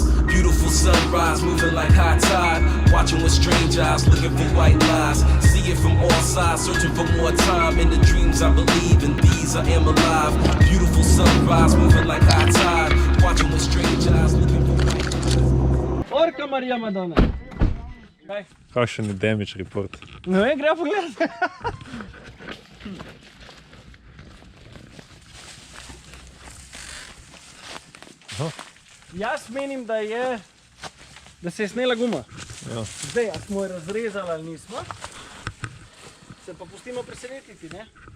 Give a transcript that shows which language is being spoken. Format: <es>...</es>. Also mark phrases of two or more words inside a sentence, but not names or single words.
<en>Beautiful sunrise, moving like high tide. Watching with strange eyes, looking for white lies. See it from all sides, searching for more time. In the dreams I believe, in these I am alive. Beautiful sunrise, moving like high tide. Watching with strange eyes, looking for white lies.</en> <sl>Orka Marija Madonna. Kaj? Kakšen je</sl> <en>damage report?</en> <sl>Ne vem, gre pogledati. Jaz menim, da se je snela guma. Ja. Zdaj, a smo jo razrezali ali nismo, se pa pustimo presenetiti, ne?</sl>